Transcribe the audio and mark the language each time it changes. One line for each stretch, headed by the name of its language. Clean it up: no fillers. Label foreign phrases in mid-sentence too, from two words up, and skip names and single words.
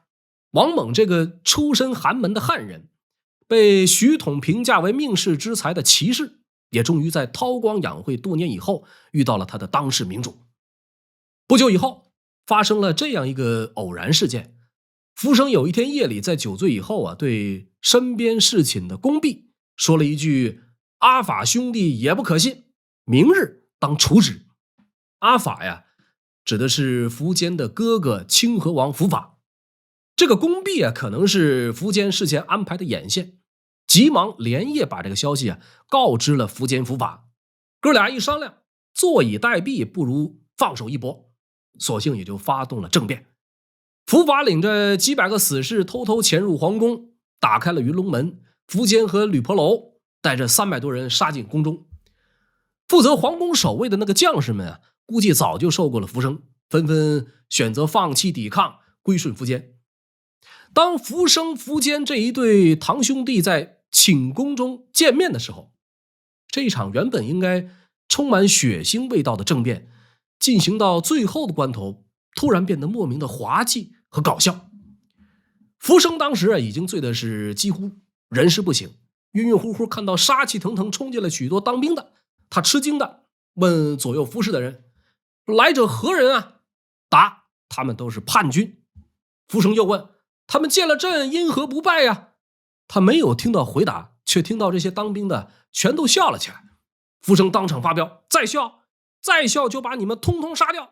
Chinese: 王猛這個出身寒門的漢人，被徐統評價為命世之才的奇士，也終於在韜光養晦多年以後遇到了他的當世明主。不久以後發生了這樣一個偶然事件。苻生有一天夜裡在酒醉以後啊，對身邊侍寢的宮婢說了一句，阿法兄弟也不可信，明日當處止。阿法呀，指的是苻堅的哥哥清河王苻法。這個宮婢啊，可能是苻堅事先安排的眼線，急忙連夜把這個消息啊告知了苻堅、苻法。哥倆一商量，坐以待斃不如放手一搏，索性也就發動了政變。苻法領着幾百個死士偷偷潛入皇宮，打開了雲龍門。苻堅和呂婆樓帶着300多人殺進宮中。負責皇宮守衛的那個將士們啊，估計早就受過了苻生，紛紛選擇放棄抵抗，歸順苻堅。當苻生、苻堅這一對堂兄弟在寢宮中見面的時候，這一場原本應該充滿血腥味道的政變，進行到最後的關頭，突然變得莫名的滑稽和搞笑。苻生當時已經醉的是幾乎人事不省，暈暈乎乎看到杀氣騰騰衝進了許多當兵的，他吃驚的問左右服侍的人，來者何人啊？答，他們都是叛軍。苻生又問，他們見了朕因何不拜呀？他沒有聽到回答，卻聽到這些當兵的全都笑了起來。苻生當場發飆，再笑就把你們通通殺掉。